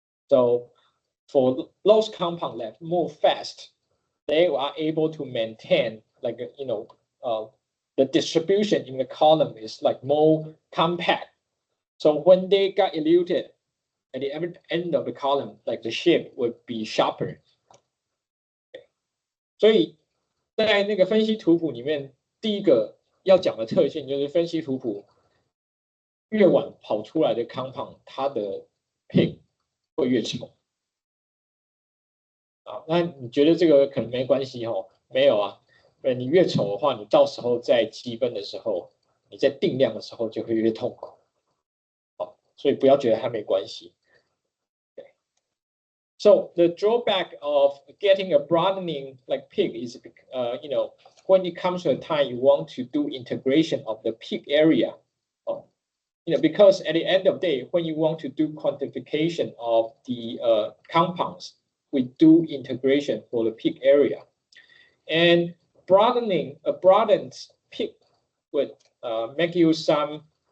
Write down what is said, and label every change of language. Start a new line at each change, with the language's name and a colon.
English: So for those compounds that move fast, they are able to maintain the distribution in the column is like more compact. So when they got eluted at the end of the column, like the shape would be sharper.
Chinese: 所以在那个分析图谱里面，第一个要讲的特性就是分析图谱越晚跑出来的 compound， 它的 peak 会越丑。那你觉得这个可能没关系哦？没有啊，你越丑的话，你到时候在积分的时候，你在定量的时候就会越痛苦。所以不要觉得它没关系。
English: Okay. So the drawback of getting a broadening like peak is, when it comes to a time you want to do integration of the peak area, because at the end of the day, when you want to do quantification of the compounds, we do integration for the peak area, and a broadened peak would make you some.